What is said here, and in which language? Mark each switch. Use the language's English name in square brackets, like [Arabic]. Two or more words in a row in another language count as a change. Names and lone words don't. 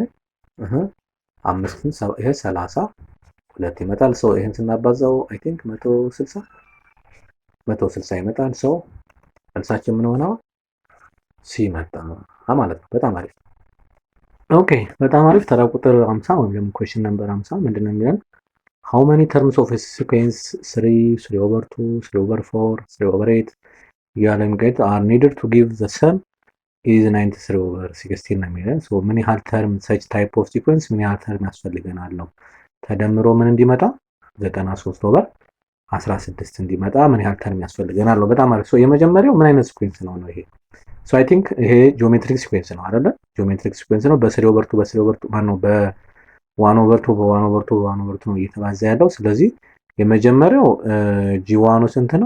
[Amharic] 5ን ይሄ 32 ይመጣል። ሶ ይሄን ስናባዛው [English] I think [Amharic] 160 ይመጣል። ሶ መልሳችን ምን ሆነው? ሲ መጣ ማለት ነው። በጣም አሪፍ። ኦኬ በጣም አሪፍ። ተራ ቁጥር 50 ወይም ደግሞ [English] question number [Amharic] 50 ምንድነው የሚለን? [English] how many terms of a sequence 3/2 3/4 3/8 [Amharic] እያለን [English] get are needed to give the sum is 93/16 [Amharic] ነው የሚለን። ሶ ምን ያህል ተርም [English] such type of sequence [Amharic] ምን ያህል ተርም ያስፈልገናል ነው ተደምሮ ምን እንዲመጣ 93/16 እንዲመጣ ምን ያህል ተርም ያስፈልገናል ነው። በጣም አሪፍ። ሶ የመጀመሪያው ምን አይነት ሲኩዌንስ ነው ይሄ? ሶ [English] I think [Amharic] ይሄ [English] geometric sequence [Amharic] ነው አይደለ? [English] geometric sequence [Amharic] ነው። በ3/2 ማነው በ1/2 በ1/2 ነው እየተባዛ ያለው። ስለዚህ የመጀመሪያው ጂ1 ስንት ነው?